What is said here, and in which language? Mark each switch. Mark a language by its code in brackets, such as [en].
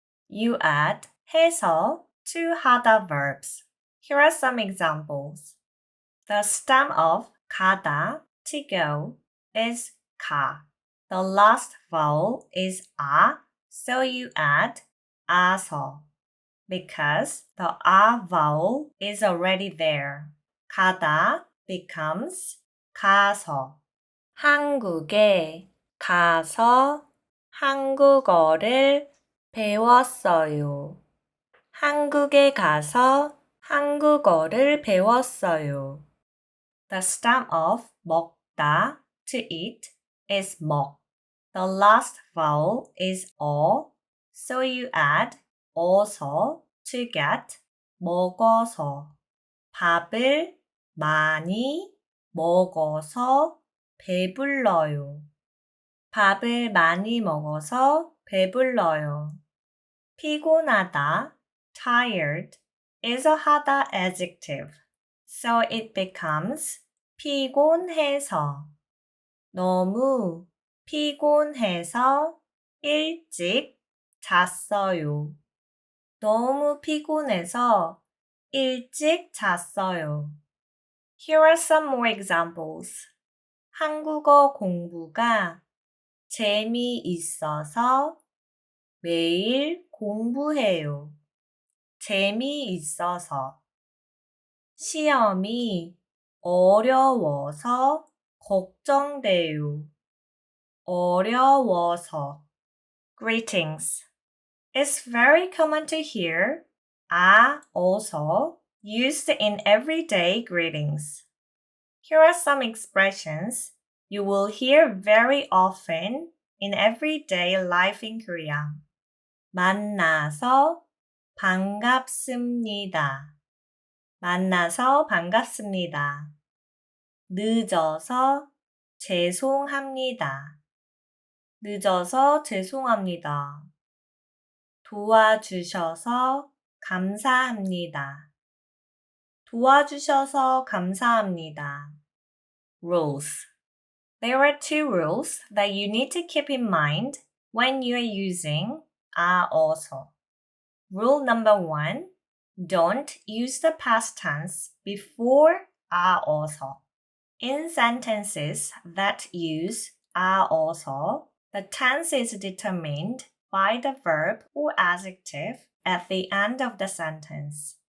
[en] You add 해서 to 하다 verbs. Here are some examples. The stem of 가다, to go, is 가. The last vowel is 아, so you add 아서. Because the 아 vowel is already there. 가다 becomes 가서. [ko] 한국에 가서 한국어를 배웠어요. 한국에 가서 한국어를 배웠어요. [en] The stem of 먹다, to eat, is 먹. The last vowel is 어, so you add 어서 to get 먹어서. [ko] 밥을 많이 먹어서 배불러요. 밥을 많이 먹어서 배불러요. [en] 피곤하다, tired, is a 하다 adjective, so it becomes 피곤해서. [ko] 너무 피곤해서 일찍 잤어요. 너무 피곤해서 일찍 잤어요. [en] Here are some more examples. [ko] 한국어 공부가 재미있어서 매일 공부해요. 재미있어서. 시험이 어려워서 걱정돼요. [en] 어려워서. Greetings. It's very common to hear also used in everyday greetings. Here are some expressions you will hear very often in everyday life in Korea. [ko] 만나서 반갑습니다. 만나서 반갑습니다. 늦어서 죄송합니다. 늦어서 죄송합니다. 도와주셔서 감사합니다. 도와주셔서 감사합니다. [en] Rules. There are two rules that you need to keep in mind when you are using also. Rule number 1, don't use the past tense before also. In sentences that use also, the tense is determined by the verb or adjective at the end of the sentence.